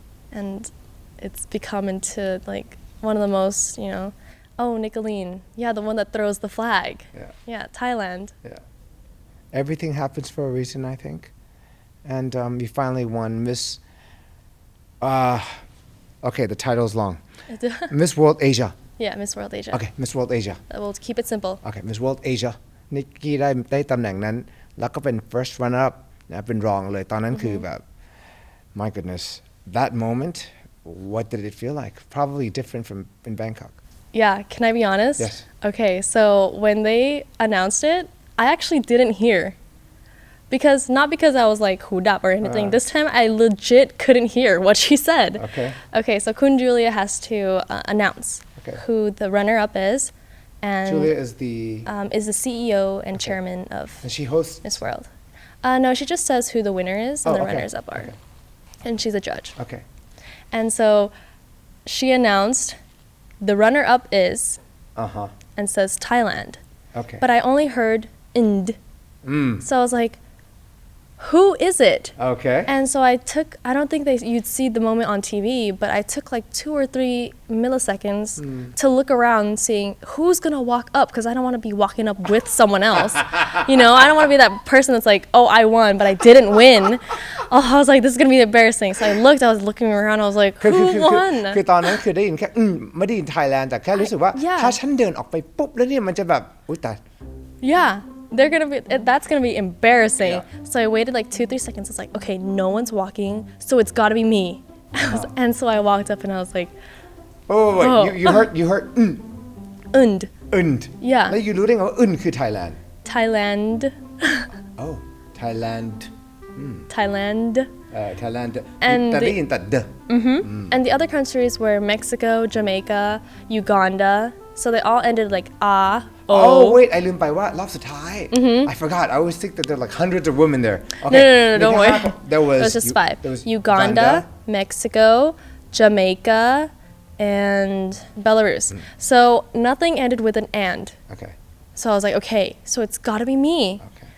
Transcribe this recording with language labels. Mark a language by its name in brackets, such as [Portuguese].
[English] And it's become into like one of the most, oh, Nicolene, yeah, the one that throws the flag. Yeah, Thailand. Yeah. Everything happens for a reason, I think. And you finally won Miss, okay, the title's long. Miss World Asia. Yeah, Miss World Asia. Okay, Miss World Asia. We'll keep it simple. Okay, Miss World Asia [Thai] นิกกี้ได้ตำแหน่งนั้นแล้วก็เป็น first runner up นะเป็นรองเลยตอนนั้นคือแบบ [English] my goodness that moment what did it feel like? Probably different from in Bangkok. Yeah, can I be honest? Yes. Okay, so when they announced it, I actually didn't hear. Not because I was like hood up or anything. This time I legit couldn't hear what she said. Okay, so Kun Julia has to announce who the runner-up is. And Julia is the CEO and chairman of and she hosts Miss World. No, she just says who the winner is and the runners-up are. And she's a judge. Okay. And so she announced the runner-up is and says Thailand. Okay. But I only heard ind. So I was like, who is it? Okay. And so I don't think you'd see the moment on TV, but I took like 2 or 3 milliseconds to look around seeing who's going to walk up because I don't want to be walking up with someone else. I don't want to be that person that's like, oh, I won, but I didn't win. Oh, I was like, this is going to be embarrassing. So I was looking around, I was like, who won? [Thai] คือตอนนั้นคือได้ยินแค่ไม่ได้ยิน Thailand แต่แค่รู้สึกว่าถ้าฉันเดินออกไปปุ๊บแล้วเนี่ยมันจะแบบอุ๊ยตาย [English] Yeah. That's gonna be embarrassing. So I waited like 2-3 seconds. It's like, okay, no one's walking, so it's gotta be me. And so I walked up and I was like, wait. You heard und. Yeah. [Thai] แล้ว [English] you [Thai] รู้ได้ไงว่าคือ Thailand [English] Thailand. Oh, Thailand. Thailand. Thailand. [Thai] แต่ ได้ยินแต่ [English] the. And the other countries were Mexico, Jamaica, Uganda. So they all ended like Oh wait, I [Thai] ลืมไปว่ารอบสุดท้าย [English] I forgot. I always think that there are like hundreds of women there. Okay. No, don't worry. There was just 5. There was Uganda, Mexico, Jamaica, and Belarus. So nothing ended with an and. Okay. So I was like, okay, so it's got to be me. Okay.